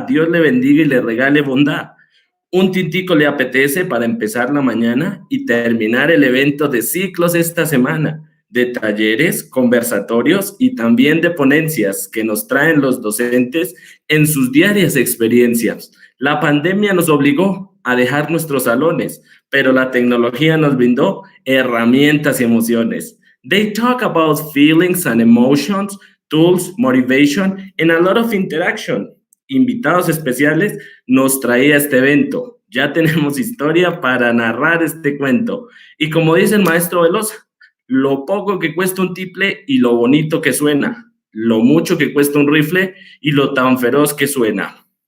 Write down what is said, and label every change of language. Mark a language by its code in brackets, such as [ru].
[es] Dios le bendiga y le regale bondad. Un tintico le apetece para empezar la mañana y terminar el evento de ciclos esta semana, de talleres, conversatorios y también de ponencias que nos traen los docentes en sus diarias experiencias. La pandemia nos obligó a dejar nuestros salones, pero la tecnología nos brindó herramientas y emociones. [en] They talk about feelings and emotions, tools, motivation, and a lot of interaction. [es] Invitados especiales nos traía este evento. Ya tenemos historia para narrar este cuento. Y como dice el maestro Velosa, lo poco que cuesta un tiple y lo bonito que suena, lo mucho que cuesta un rifle y lo tan feroz que suena.